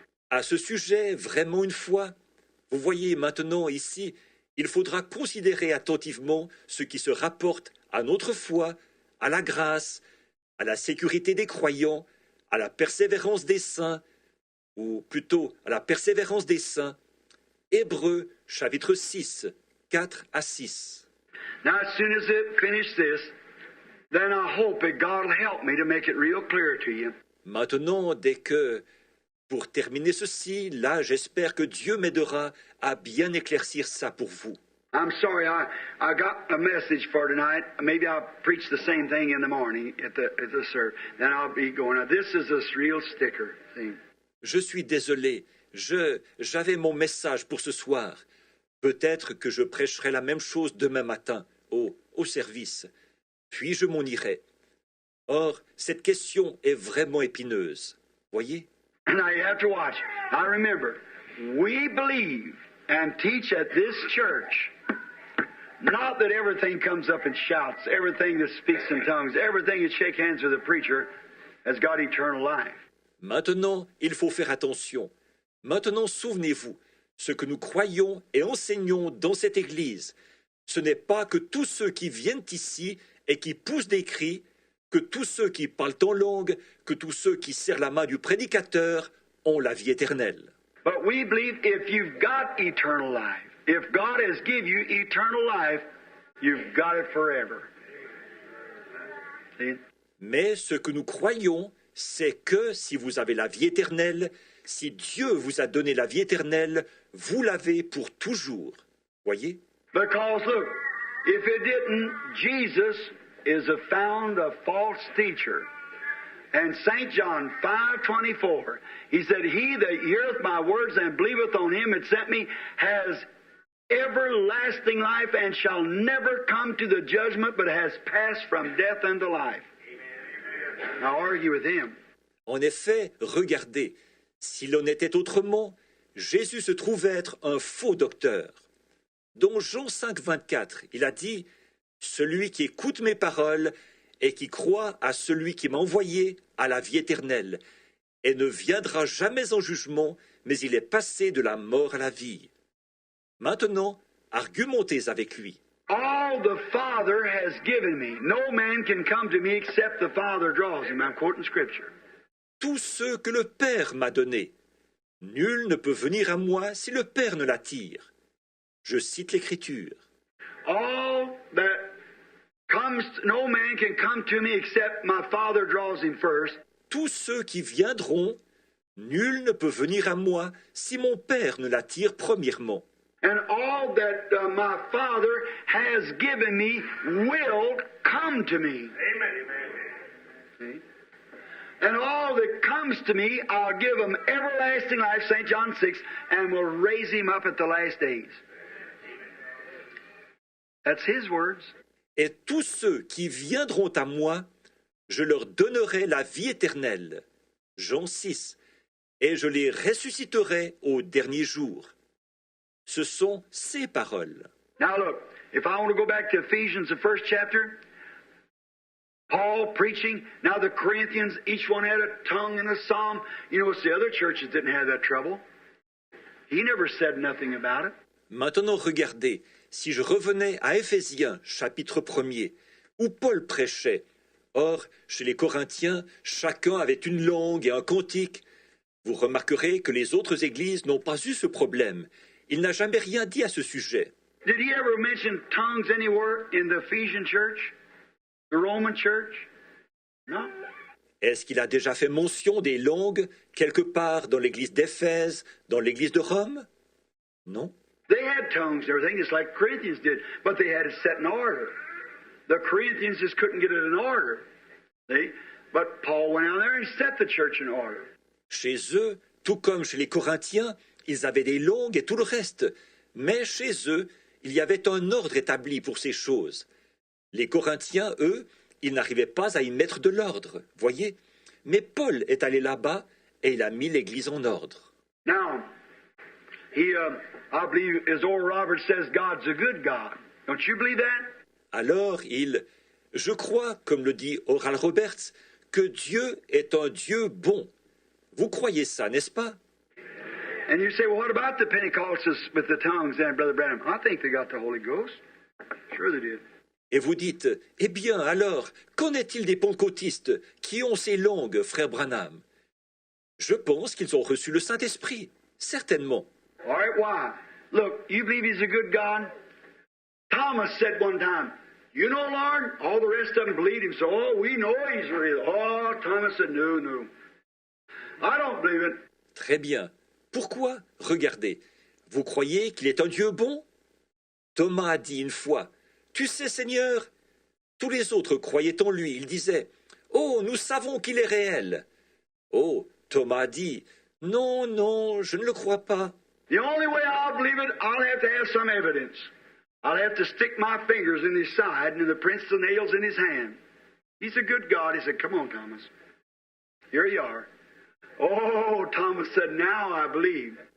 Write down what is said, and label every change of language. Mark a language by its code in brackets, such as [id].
[fr] À ce sujet, vraiment une fois, vous voyez maintenant ici, il faudra considérer attentivement ce qui se rapporte à notre foi, à la grâce, à la sécurité des croyants, à la persévérance des saints, ou plutôt à la persévérance des saints. Hébreux, chapitre 6, 4 à 6. [en] Now, as soon as it finished this, then I hope that God will help me to make it real clear to you. [fr] Maintenant, pour terminer ceci, là, j'espère que Dieu m'aidera à bien éclaircir ça pour vous. [en] I'm sorry, I got a message for tonight. Maybe I'll preach the same thing in the morning at the service. Then I'll be going. Now, this is a real sticker thing. [fr] Je suis désolé. J'avais mon message pour ce soir. Peut-être que je prêcherai la même chose demain matin au service, puis je m'en irai. Or, cette question est vraiment épineuse. Voyez? [en] Now you have to watch. Now remember, we believe and teach at this church, not that everything comes up and shouts, everything that speaks in tongues, everything that shakes hands with a preacher has got eternal life. [fr] Maintenant, il faut faire attention. Maintenant, souvenez-vous, ce que nous croyons et enseignons dans cette Église, ce n'est pas que tous ceux qui viennent ici et qui poussent des cris, que tous ceux qui parlent en langue, que tous ceux qui serrent la main du prédicateur ont la vie éternelle. [en] But we believe if you've got eternal life, if God has given you eternal life, you've got it forever. See? [fr] Mais ce que nous croyons, c'est que si vous avez la vie éternelle, si Dieu vous a donné la vie éternelle, vous l'avez pour toujours. Voyez? [en] Because look, if it didn't, Jesus is found a false teacher. And St. John 5:24, he said, "He that heareth my words and believeth on him that sent me has everlasting life and shall never come to the judgment, but has passed from death unto life." Now argue with him. [fr] En effet, regardez, s'il en était autrement, Jésus se trouve être un faux docteur. Dans Jean 5, 24, il a dit « Celui qui écoute mes paroles et qui croit à celui qui m'a envoyé a la vie éternelle, et ne viendra jamais en jugement, mais il est passé de la mort à la vie. » Maintenant, argumentez avec lui. [en] All the Father has given me. No man can come to me except the Father draws him. I'm quoting Scripture. [fr] Tous ceux que le Père m'a donnés. Nul ne peut venir à moi si le Père ne l'attire. Je cite l'Écriture. [en] All that comes, no man can come to me except my Father draws him first. [fr] Tous ceux qui viendront, nul ne peut venir à moi si mon Père ne l'attire premièrement. [en] And all that my Father has given me will come to me. See? And all that comes to me, I'll give him everlasting life, St. John 6, and will raise him up at the last days. That's his words. [fr] Et tous ceux qui viendront à moi, je leur donnerai la vie éternelle. Jean 6. Et je les ressusciterai au dernier jour. Ce sont ses paroles. [en] Now look, if I want to go back to Ephesians, the first chapter, Paul preaching, now the Corinthians, each one had a tongue and a psalm. You notice the other churches didn't have that trouble. He never said nothing about it. [fr] Maintenant regardez, si je revenais à Éphésiens, chapitre 1er, où Paul prêchait, or, chez les Corinthiens, chacun avait une langue et un cantique, vous remarquerez que les autres églises n'ont pas eu ce problème. Il n'a jamais rien dit à ce sujet. [en] Did he ever mention tongues anywhere in the Ephesian church? The Roman church? No. [fr] Est-ce qu'il a déjà fait mention des langues quelque part dans l'église d'Éphèse, dans l'église de Rome? Non. [en] They had tongues and everything, just like Corinthians did, but they had it set in order. The Corinthians just couldn't get it in order. See? But Paul went out there and set the church in order. [fr] Chez eux, tout comme chez les Corinthiens, ils avaient des langues et tout le reste. Mais chez eux, il y avait un ordre établi pour ces choses. Les Corinthiens, eux, ils n'arrivaient pas à y mettre de l'ordre, voyez. Mais Paul est allé là-bas et il a mis l'Église en ordre. [en] Now, I believe, as Oral Roberts says, God's a good God. Don't you believe that? [fr] Alors je crois, comme le dit Oral Roberts, que Dieu est un Dieu bon. Vous croyez ça, n'est-ce pas? [en] And you say, well, what about the Pentecostals with the tongues then, Brother Branham? I think they got the Holy Ghost. Sure they did. [fr] Et vous dites, eh bien alors, qu'en est-il des pentecôtistes qui ont ces langues, frère Branham? Je pense qu'ils ont reçu le Saint-Esprit, certainement. [en] All right, why? Look, you believe he's a good God? Thomas said one time, you know, Lord, all the rest of them believed him, so, oh, we know he's real. Oh, Thomas said, no. I don't believe it. [fr] Très bien. Pourquoi? Regardez. Vous croyez qu'il est un Dieu bon? Thomas a dit une fois, tu sais, Seigneur, tous les autres croyaient en lui. Ils disaient, oh, nous savons qu'il est réel. Oh, Thomas a dit, non, je ne le crois pas. [en] The only way I'll believe it, I'll have to have some evidence. I'll have to stick my fingers in his side and the prints of nails in his hand. He's a good God. He said, come on, Thomas. Here you are. Oh, Thomas said, now I believe.